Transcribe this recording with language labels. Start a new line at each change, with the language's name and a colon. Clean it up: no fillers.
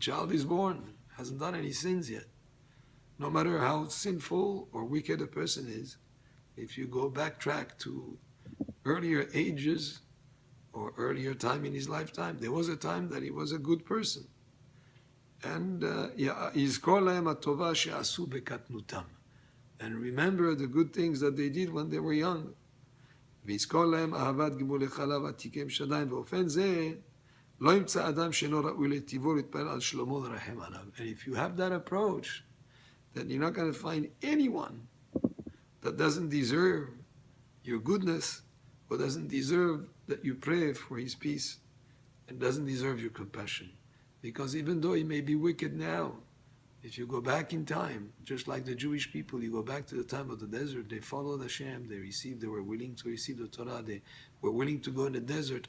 English: child is born, hasn't done any sins yet. No matter how sinful or wicked a person is, if you go backtrack to earlier ages or earlier time in his lifetime, there was a time that he was a good person.
Hebrew: And יזכור להם הטובה שעשו בקטנותם.
English: And remember the good things that they did when they were young.
Hebrew: ויזכור להם אהבת גמולי חלב עתיקים שדיים, באופן זה לא ימצא אדם שאינו ראוי לטיבו להתפלל על שלומו לרחם עליו.
English: And if you have that approach, then you're not going to find anyone that doesn't deserve your goodness or doesn't deserve that you pray for his peace and doesn't deserve your compassion. Because even though he may be wicked now, if you go back in time, just like the Jewish people, you go back to the time of the desert, they followed Hashem, they were willing to receive the Torah, they were willing to go in the desert.